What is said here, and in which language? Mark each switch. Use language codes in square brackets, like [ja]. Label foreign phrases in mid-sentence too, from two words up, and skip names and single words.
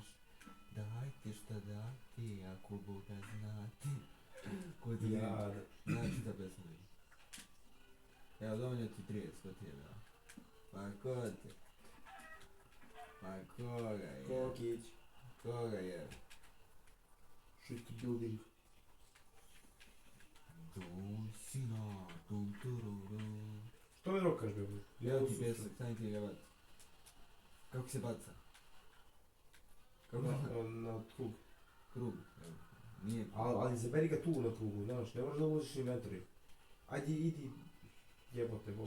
[sr] Daj ti šta dati, ako Boga znati. Ko ti je? Ja, Znači ta pesma je. Evo, dovoljno ti 30, ko ti je dao? Pa ko ti? Pa koga je? Kokić. Koga je? [en] Shit building. Dum sina, dum tururu. [sr] Što me rokaš, bebe? Evo ti pesak, stani ti ga baci. Kako se baca? Kako se baca? Na krug. Krug, evo. Nije. Ali zaberi ga tu na krugu, znaš, ne možeš da uložiš inventory. Ajde, idi. Jebote, Boga.